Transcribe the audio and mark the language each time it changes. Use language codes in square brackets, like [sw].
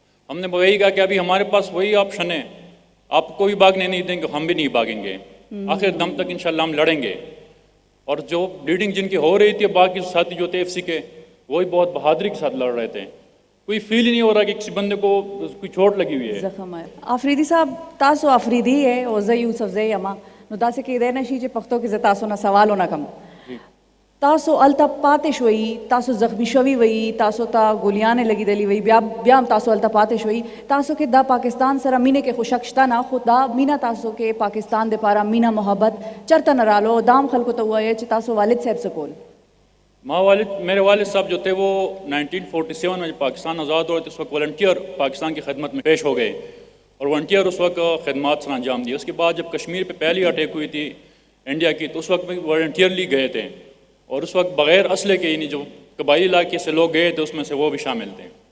[ur] ہم نے وہی کہا کہ ابھی ہمارے پاس وہی آپشن ہے, آپ کو بھی بھاگنے نہیں دیں گے, ہم بھی نہیں بھاگیں گے, آخر دم تک انشاءاللہ ہم لڑیں گے. اور جو بلیڈنگ جن کی ہو رہی تھی, باقی ساتھی جو تھے FC کے, وہی بہت بہادری کے ساتھ لڑ رہے تھے. کوئی فیل ہی نہیں ہو رہا کہ کسی بندے کو کوئی چوٹ لگی ہوئی ہے. زخم ہے. [ps] آفریدی صاحب تاسو آفریدی ہے او زه یوسف زئی اما نو داسې کېدای نه شي چې پښتو کې زه تاسو نه سوال ونه کم. تاسو الته پاتې شوي, تاسو زخمی شوي وي, تاسو ته ګولیانې لګېدلې وي, بیا هم تاسو الته پاتې شوي. تاسو کې دا پاکستان سره مینې کې خو شک شته نه, خو دا مینه تاسو کې پاکستان دپاره مینه محبت چرته نه رالو. دام خلکو ته ووایه چې تاسو والد صاحب څه کول؟ [ur] میرے والد صاحب جو تھے وہ 1947 میں جب پاکستان آزاد ہوا تو اس وقت والنٹیئر پاکستان کی خدمت میں پیش ہو گئے, اور والنٹیئر اس وقت خدمات سر انجام دی. اس کے بعد جب کشمیر پہ پہلی اٹیک ہوئی تھی انڈیا کی, تو اس وقت میں والنٹیئرلی گئے تھے, اور اس وقت بغیر اسلحے کے, یعنی جو قبائلی علاقے سے لوگ گئے تھے اس میں سے وہ بھی شامل تھے.